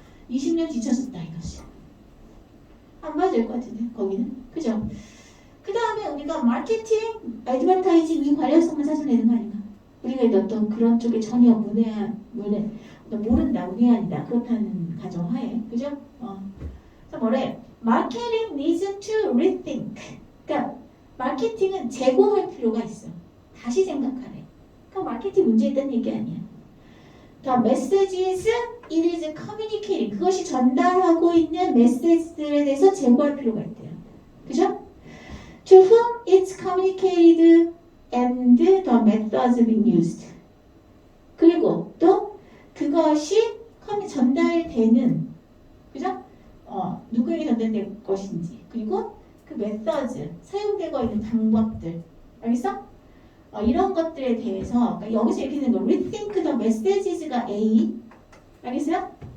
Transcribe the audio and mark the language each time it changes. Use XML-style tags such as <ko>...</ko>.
<ko>20년 뒤쳐졌다 이것이. 안 봐도 될 것 같은데 거기는. 그죠? 그 다음에 우리가 마케팅, 애드버타이징 이 관련성만 찾아내는 거 아닌가? 우리가 어떤 그런 쪽에 전혀 모른다, 문외한이다 그렇다는 가정하에. 그죠? 그래서 뭐래?</ko> <en>Marketing needs to rethink.</en> <ko>그러니까 마케팅은 재고할 필요가 있어. 다시 생각하래. 그럼 마케팅 문제 있다는 얘기 아니야.</ko> <en>The messages it is communicating.</en> <ko>그것이 전달하고 있는 메시지들에 대해서 재고할 필요가 있대요. 그죠?</ko> <en>To whom it's communicated and the methods being used.</en> <ko>그리고 또 그것이 전달되는, 그죠? 누구에게 전달될 것인지, 그리고 그 methods, 사용되고 있는 방법들, 알겠어? 이런 것들에 대해서, 그러니까 여기서 이렇게 되는 거,</ko> <en>rethink the messages</en> <ko>가 A, 알겠어요?</ko>